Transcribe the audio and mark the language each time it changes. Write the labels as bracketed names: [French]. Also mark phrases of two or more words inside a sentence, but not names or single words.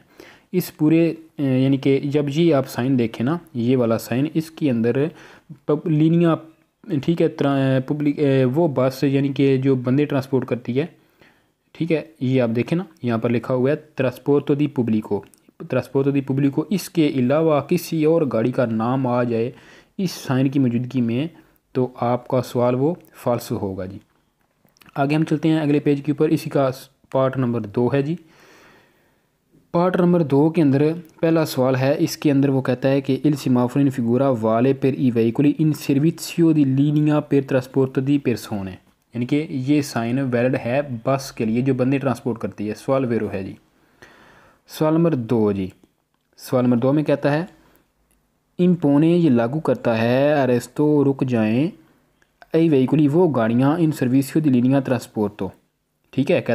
[Hindi] इस पूरे यानी कि जब ये आप साइन देखें ना, ये वाला साइन, इसके अंदर लीनियाँ ठीक है, पब्लिक वो बस यानी कि जो बंदे ट्रांसपोर्ट करती है, ठीक है, ये आप देखें ना, यहाँ पर लिखा हुआ है [Italian] trasporto di pubblico, trasporto di pubblico, [Hindi] इसके अलावा किसी और गाड़ी का नाम आ जाए इस साइन की मौजूदगी में तो आपका सवाल वो फाल्स होगा जी। आगे हम चलते हैं अगले पेज के ऊपर, इसी का पार्ट नंबर 2 है जी। पार्ट नंबर 2 के अंदर पहला सवाल है, इसके अंदर वो कहता है कि [Italian] il semaforo in figura vale per i veicoli in servizio di linea per trasporto di persone, [Hindi] यानी कि ये साइन वैलिड है बस के लिए जो बंदे ट्रांसपोर्ट करती है। सवाल वेरो है जी। सवाल नंबर 2 जी, सवाल नंबर 2 में कहता है इम्पोने ये लागू करता है अरेस्तो रुक जाएं [Italian] ai veicoli [Hindi] वो गाड़ियाँ [Italian] in servizio di linea trasporto, [Hindi] ठीक है।